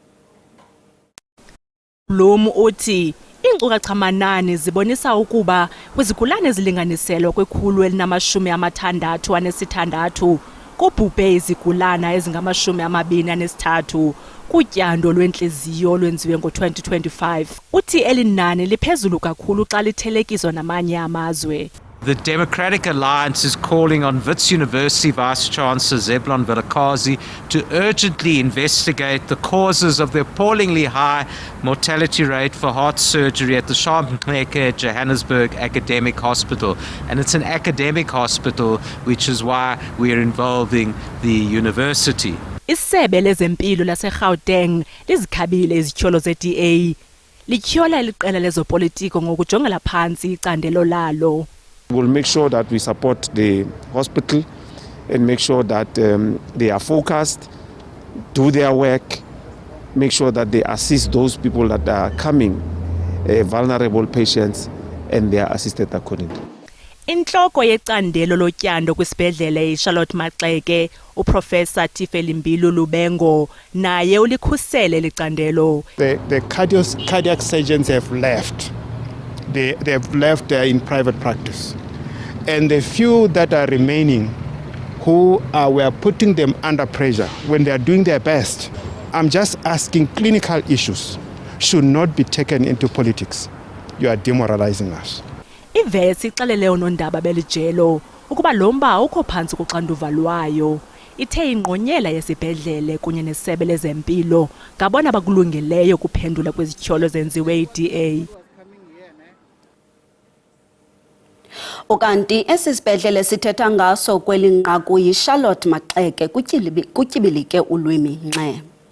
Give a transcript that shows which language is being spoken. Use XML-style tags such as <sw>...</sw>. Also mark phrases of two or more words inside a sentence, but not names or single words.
<xh>Bloom uthi iinkcukacha manani zibonisa ukuba kwizigulane ezilinganiselwa kwe-166 kubhubhe izigulana ezingama-23 kutyando lwentliziyo olwenziwe ngo-2025. Uthi eli nani liphezulu kakhulu xa lithelekiswa namanye amazwe.</xh> <en>The Democratic Alliance is calling on Wits University Vice-Chancellor Zebulon Vilakazi to urgently investigate the causes of the appallingly high mortality rate for heart surgery at the Charlotte Mxeke Johannesburg Academic Hospital. And it's an academic hospital, which is why we are involving the university.</en> <xh>Isebe lezempilo laseGauteng lizikhabile izityholo ze-DA. Lityhola iliqela lezopolitiko ngokujongela phantsi icandelo lalo.</xh> <en>We'll make sure that we support the hospital and make sure that they are focused, do their work, make sure that they assist those people that are coming, vulnerable patients, and they are assisted accordingly.</en> <xh>Intloko yecandelo lotyando kwisibhedlele iCharlotte Mxeke, uProfessor Tifelimbilo Lubengo, naye ulikhusele licandelo.</xh> <en>The cardiac surgeons have left. They have left in private practice. And the few that are remaining, we are putting them under pressure when they are doing their best. I'm just asking, clinical issues should not be taken into politics. You are demoralizing us.</en> <xh>IWits ixelele unondaba belijelo ukuba lo mba ukho phantsi kuxanduva lwayo. Ithe ingqonyela yesibhedlele kunye nesebe lezempilo ngabona bakulungeleyo kuphendula kwezityholo zenziwe iDA. Ukanti esisibhedlele sithetha ngaso kweli nqaku yiCharlotte Mxeke kutyibilike ulwimi nxe.</xh>